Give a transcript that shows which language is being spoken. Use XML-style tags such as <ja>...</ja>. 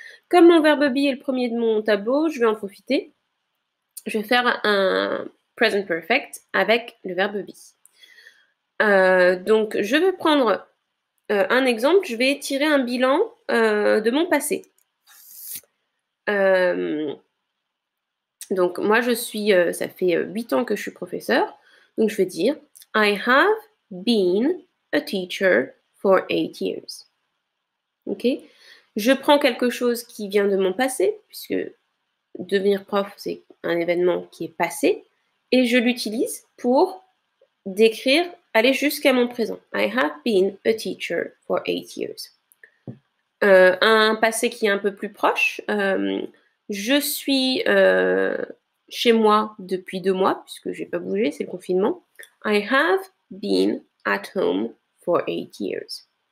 <fr>Comme mon verbe be est le premier de mon tableau, je vais en profiter. Je vais faire un present perfect avec le verbe be. Donc, je vais prendre un exemple. Je vais tirer un bilan de mon passé. Donc, moi, ça fait 8 ans que je suis professeur. Donc, je vais dire</fr> <en>I have been a teacher for 8 years.</en> <fr>Ok? Je prends quelque chose qui vient de mon passé, puisque devenir prof, c'est un événement qui est passé, et je l'utilise pour décrire, aller jusqu'à mon présent.</fr> <en>I have been a teacher for 8 years.</en> <fr>Un passé qui est un peu plus proche. Je suis chez moi depuis 2 mois, puisque je n'ai pas bougé, c'est le confinement.</fr> <en>I have been at home for 8 years.</en>